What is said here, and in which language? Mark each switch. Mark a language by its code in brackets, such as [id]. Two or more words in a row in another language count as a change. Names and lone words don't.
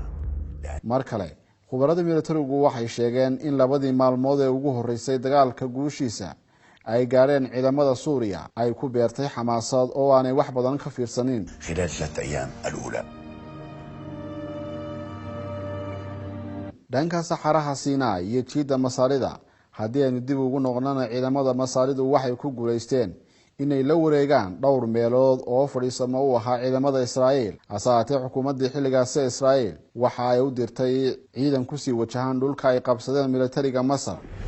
[so] mar kale khubarada militarigu waxay sheegeen in labadii maalmood ee ugu horeysay dagaalka guushiisa ay gaareen ciidamada Suuriya ay ku beertay xamaasad oo aanay wax badan ka fiirsanin. [ar] خلال 3 أيام الأولى [so] dhanka saxaraha Siinaa iyo jiida Masaarida haddii aynu dib ugu noqonana ciidamada Masaaridu waxay ku guuleysteen inay la wareegaan dhowr meelood oo fadhiisamo u ahaa ciidamada Israa'iil. asaatee xukuumadda xilligaas ee Israa'iil waxa ay u dirtay ciidan ku sii wajahan dhulka ay qabsadeen militariga Masar.